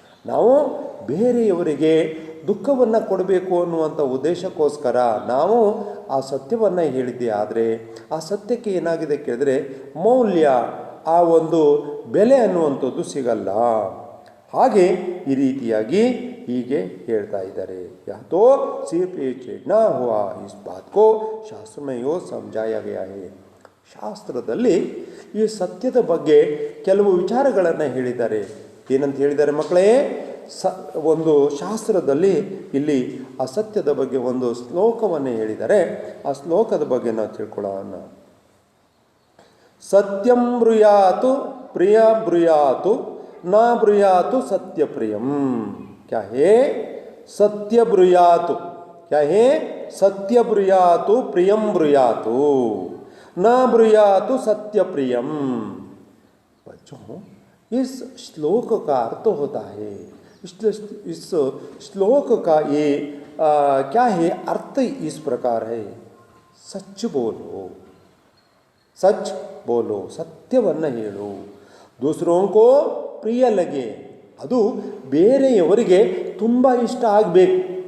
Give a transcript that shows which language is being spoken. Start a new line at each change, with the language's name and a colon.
Kannada: ನಾವು ಬೇರೆಯವರಿಗೆ ದುಃಖವನ್ನು ಕೊಡಬೇಕು ಅನ್ನುವಂಥ ಉದ್ದೇಶಕ್ಕೋಸ್ಕರ ನಾವು ಆ ಸತ್ಯವನ್ನು ಹೇಳಿದ್ದೆ. ಆದರೆ ಆ ಸತ್ಯಕ್ಕೆ ಏನಾಗಿದೆ ಕೇಳಿದ್ರೆ ಮೌಲ್ಯ, ಆ ಒಂದು ಬೆಲೆ ಅನ್ನುವಂಥದ್ದು ಸಿಗಲ್ಲ. ಹಾಗೆ ಈ ರೀತಿಯಾಗಿ ಹೀಗೆ ಹೇಳ್ತಾ ಇದ್ದಾರೆ.
Hindi: ಯಾತೋ ಸಿರ್ಫ್ ಯೇ छेड़ना हुआ, इस बात को शास्त्र में यो समझाया गया है.
Kannada: ಶಾಸ್ತ್ರದಲ್ಲಿ ಈ ಸತ್ಯದ ಬಗ್ಗೆ ಕೆಲವು ವಿಚಾರಗಳನ್ನು ಹೇಳಿದ್ದಾರೆ. ಏನಂತ ಹೇಳಿದ್ದಾರೆ ಮಕ್ಕಳೇ? ಒಂದು ಶಾಸ್ತ್ರದಲ್ಲಿ ಇಲ್ಲಿ ಅಸತ್ಯದ ಬಗ್ಗೆ ಒಂದು ಶ್ಲೋಕವನ್ನು ಹೇಳಿದರೆ ಆ ಶ್ಲೋಕದ ಬಗ್ಗೆ ನಾವು ತಿಳ್ಕೊಳ್ಳೋಣ.
Sanskrit: ಸತ್ಯಂ ಬ್ರೂಯಾತು ಪ್ರಿಯ ಬ್ರೂಯಾತು ನ ಬ್ರೂಯಾತು ಸತ್ಯ ಪ್ರಿಯಂ.
Hindi: ಕ್ಯಾ ಹೇ
Sanskrit: ಸತ್ಯ ಬ್ರೂಯಾತು,
Hindi: क्या है
Sanskrit: सत्य ब्रूयातु प्रियम ब्रूयातु न ब्रूयातु सत्य प्रियम.
Hindi: बच्चों, इस श्लोक का अर्थ होता है, इस श्लोक का ये क्या है अर्थ इस प्रकार है, सच बोलो, सच बोलो,
Kannada: ಸತ್ಯವನ್ನು ಹೇಳು,
Hindi: दूसरों को ಪ್ರಿಯ ಲಗೆ,
Kannada: ಅದು ಬೇರೆಯವರಿಗೆ ತುಂಬ ಇಷ್ಟ ಆಗಬೇಕು.